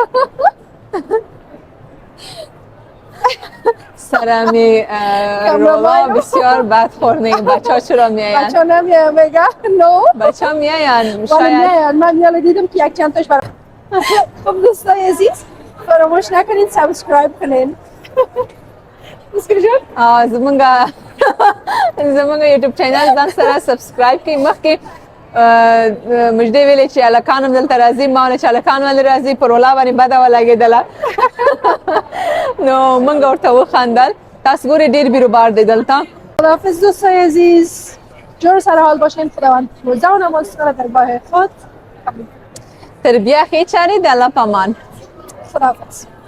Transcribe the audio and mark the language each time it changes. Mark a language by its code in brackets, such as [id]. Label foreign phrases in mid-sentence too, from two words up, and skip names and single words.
[fa] سرمی رولا بسیار بد خورنه. بچه ها چرا میآیند؟ بچه ها نمیآیند میگه نو بچه ها میآیند شاید میآیند. من یالا دیدم که یک چند تاش برای خب دوستای عزیز فراموش نکنین سابسکرایب کنین. مسکر جان [ps] زمونږ یوټیوب چینل ځان سره سبسکرایب کړئ. مخکې مجدې ویلې چې هلکان هم دلته راځي، ما ویل چې هلکان ولې راځي په رولا باندې بده ولګېدله نو موږ ورته وخندل. تاسو ګورئ ډېر بیروبار دی دلته. [fa] خداحافظ دوستای عزیز، جور سر حال باشین. خداوند روزه و نماز را در راه خود [ps] تر بیا ښې چارې د الله په امان. [fa] خداحافظ.